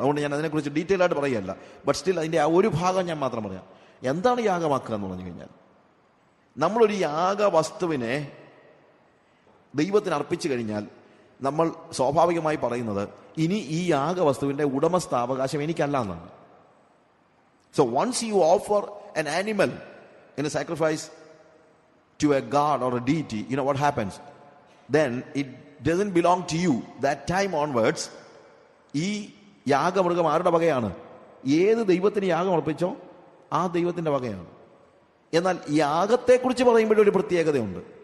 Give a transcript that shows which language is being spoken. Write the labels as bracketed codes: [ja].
[ml] അതുകൊണ്ട് ഞാൻ അതിനെക്കുറിച്ച് ഡീറ്റെയിൽ ആയിട്ട് പറയുകയല്ല. [en] but still [ml] അതിൻ്റെ ആ ഒരു ഭാഗം ഞാൻ മാത്രം പറയാം. എന്താണ് യാഗമാക്കുക എന്ന് പറഞ്ഞു കഴിഞ്ഞാൽ, നമ്മളൊരു യാഗ വസ്തുവിനെ ദൈവത്തിന് അർപ്പിച്ചു കഴിഞ്ഞാൽ നമ്മൾ സ്വാഭാവികമായി പറയുന്നത് ഇനി ഈ യാഗ വസ്തുവിന്റെ ഉടമസ്ഥാവകാശം എനിക്കല്ല എന്നാണ്. [en] So once you offer an animal in a sacrifice to a god or a deity, you know what happens? Then it doesn't belong to you. That time onwards [ml] ഈ യാഗമൃഗം ആരുടെ വകയാണ്? ഏത് ദൈവത്തിന് യാഗം അർപ്പിച്ചോ ആ ദൈവത്തിന്റെ വകയാണ്. എന്നാൽ യാഗത്തെക്കുറിച്ച് പറയുമ്പോൾ ഒരു പ്രത്യേകതയുണ്ട്.